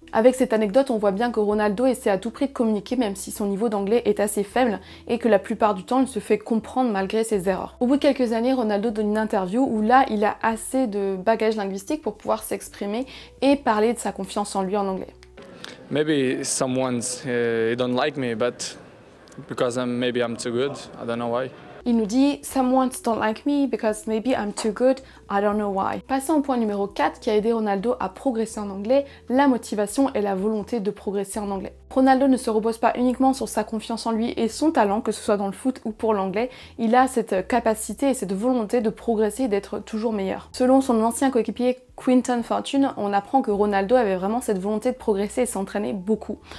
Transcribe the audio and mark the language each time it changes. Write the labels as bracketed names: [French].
[French] Avec cette anecdote, on voit bien que Ronaldo essaie à tout prix de communiquer même si son niveau d'anglais est assez faible et que la plupart du temps il se fait comprendre malgré ses erreurs. Au bout de quelques années, Ronaldo donne une interview où là il a assez de bagages linguistiques pour pouvoir s'exprimer et parler de sa confiance en lui en anglais. [English] Maybe someone's don't like me, but because maybe I'm too good. I don't know why. [French] Il nous dit [English] « Someone don't like me because maybe I'm too good, I don't know why ». [French] Passons au point numéro 4 qui a aidé Ronaldo à progresser en anglais, la motivation et la volonté de progresser en anglais. Ronaldo ne se repose pas uniquement sur sa confiance en lui et son talent, que ce soit dans le foot ou pour l'anglais, il a cette capacité et cette volonté de progresser et d'être toujours meilleur. Selon son ancien coéquipier Quinton Fortune, on apprend que Ronaldo avait vraiment cette volonté de progresser et s'entraîner beaucoup.